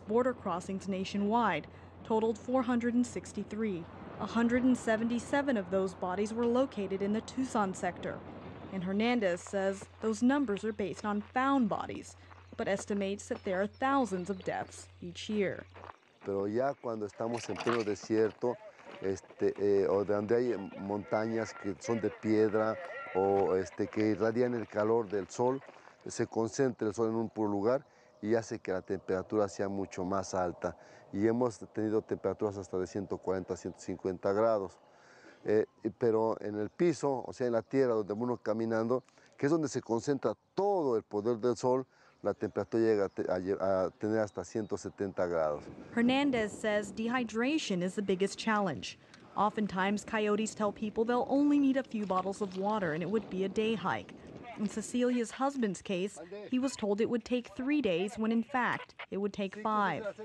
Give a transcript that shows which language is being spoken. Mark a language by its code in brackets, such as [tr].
[en] border crossings nationwide totaled 463. 177 of those bodies were located in the Tucson sector. And Hernandez says those numbers are based on found bodies, but estimates that there are thousands of deaths each year. [es] Pero ya cuando estamos en pleno desierto, o donde hay montañas que son de piedra o que irradian el calor del sol, se concentra el sol en un puro lugar y hace que la temperatura sea mucho más alta. Y hemos tenido temperaturas hasta de 140 a 150 grados. Pero en el piso, o sea, en la tierra donde uno caminando, que es donde se concentra todo el poder del sol, la temperatura llega a tener hasta 170 grados. [en] Hernandez says dehydration is the biggest challenge. Oftentimes, coyotes tell people they'll only need a few bottles of water and it would be a day hike. In Cecilia's husband's case, he was told it would take 3 days when in fact it would take 5.